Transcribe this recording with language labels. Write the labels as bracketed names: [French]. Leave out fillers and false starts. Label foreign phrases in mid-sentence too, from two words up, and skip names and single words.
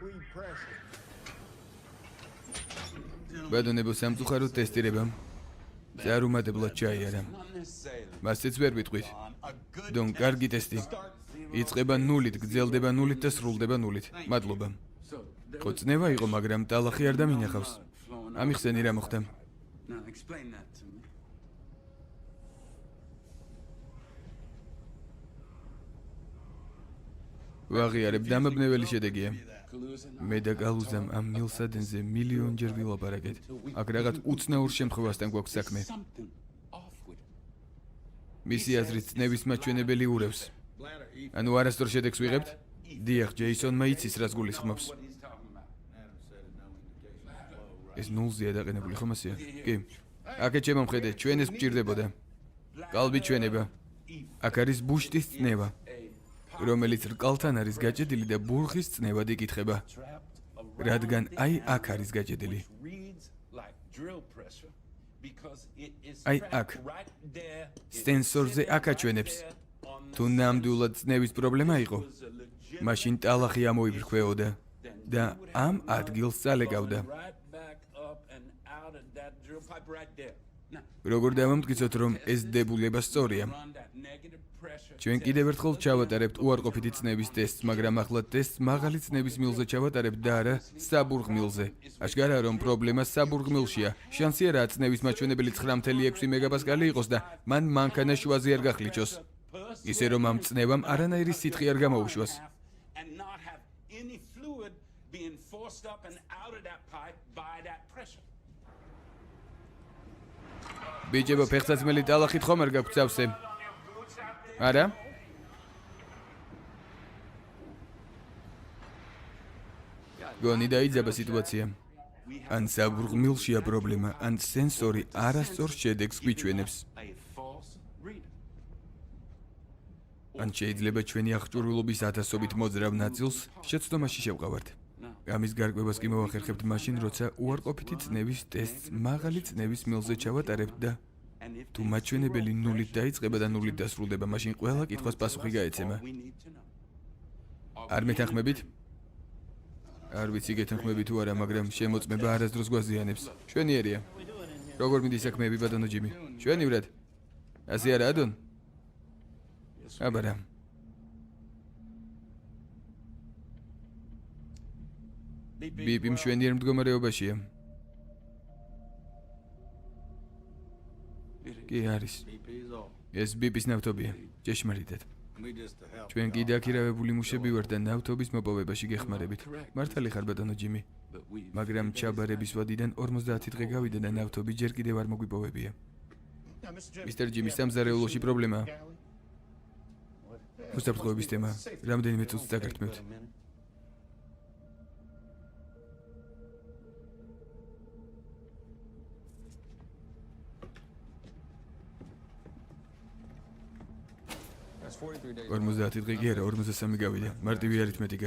[Georgian] ბატონებო, სამწუხაროდ ტესტირება. წარუმატებლად ჩაიარა. მასეც ვერ ვიტყვით. დონ, კარგი ტესტი. იწყება 0-ით, გრძელდება 0-ით და სრულდება 0-ით. მადლობა. ხო, წნევა იყო, მაგრამ ტალახი არ დამინახავს. ამიხსენი რა მოხდა? [English] Now explain that to me. [Georgian] ვაღიარებ, დამაბნეველი შედეგია. [English] Kaluza and [Georgian] მე და კალუზამ ამ მილსადენზე მილიონჯერ ვილაპარაკეთ. აქ რაღაც უცნაურ შემთხვევასთან გვაქვს საქმე. [English] something off with it. [Georgian] მისი აზრით წნევის მაჩვენებელი ურევს. ანუ არასდროს შედეგს ვიღებთ? დიახ, ჯეისონმა იცის რას გულისხმობს. [English] What he's talking about. [Georgian] ეს ნულზეა დაყენებული ხომ ასეა? კი. აქეთ შემომხედე, ჩვენ ეს გჭირდებოდა. კალბი ჩვენება. აქ არის ბუშტის წნევა, რომელიც რკალთან არის გაჭედილი და ბურღის წნევად იკითხება. [English] Trapped [Georgian] რადგან აი აქ არის გაჭედილი. [English] reads like drill pressure because it is Ai, trapped ak. right there. [Georgian] სენსორზე აქ აჩვენებს. თუ ნამდვილად წნევის პრობლემა იყო, მაშინ ტალახი ამოიბრქვეოდა და ამ ადგილს წალეკავდა. [English] Right back up and out of that drill pipe right there. Now, [Georgian] როგორ დავამტკიცოთ, რომ ეს დებულება სწორია? [English] run that negative pressure. [Georgian] ჩვენ კიდევ ერთხელ ჩავატარებთ უარყოფითი წნევის ტესტს, მაგრამ ახლა ტესტს მაღალი წნევის მილზე ჩავატარებთ და არა საბურღმილზე. აშკარაა, რომ პრობლემა საბურღმილშია. შანსია რა წნევის მაჩვენებელი 9.6 მეგაპასკალი იყოს და მან მანქანა შუაზე არ გახლიჩოს. ისე რომ ამ წნევამ არანაირი სითხე არ გამოუშვას. [English] And not have any fluid being forced up and out of that pipe by that pressure. [Georgian] ბიჭებო, ფეხსაცმელი ტალახით ხომ არ გაქვთ სავსე? არა? გონი დაიძაბა სიტუაცია. ან საბურღმილშია პრობლემა, ან სენსორი არასწორ შედეგს გვიჩვენებს. [English] A false reader. [Georgian] ან შეიძლება ჩვენი აღჭურვილობის ათასობით მოძრავ ნაწილს შეცდომაში შევყავართ. ამის გარკვევას კი მოვახერხებთ მაშინ, როცა უარყოფითი წნევის ტესტს მაღალი წნევის მილზე ჩავატარებთ და [English] And if [Georgian] თუ მაჩვენებელი ნულით დაიწყება და ნულით დასრულდება, მაშინ ყველა კითხვას პასუხი გაეცემა. [English] we need to know. [Georgian] არ მეთანხმებით? არ ვიცი გეთანხმები თუ არა, მაგრამ შემოწმება არასდროს გვაზიანებს. შვენიერია. როგორ მიდის საქმეები, ბატონო ჯიმი? შვენივრად? ასე არა, ადონ? აბარა. ბიპი მშვენიერ მდგომარეობაშია. კი არის. ეს ბიპის ნავთობია. ჭეშმარიტად. ჩვენ კი დაქირავებული მუშები ვართ და ნავთობის მოპოვებაში გეხმარებით. მართალი ხარ, ბატონო ჯიმი. But we მაგრამ ჩაბარების ვადიდან 50 დღე გავიდა და ნავთობი ჯერ კიდევ არ მოგვიპოვებია. მისტერ ჯიმი, სამზარეულოში პრობლემაა. უსაფრთხოების თემა. რამდენიმე წუთს დაგართმევთ. [English] That's 43 days. [Georgian] 50 დღე კი არა, 53 გავიდა. მარტივი არითმეტიკა.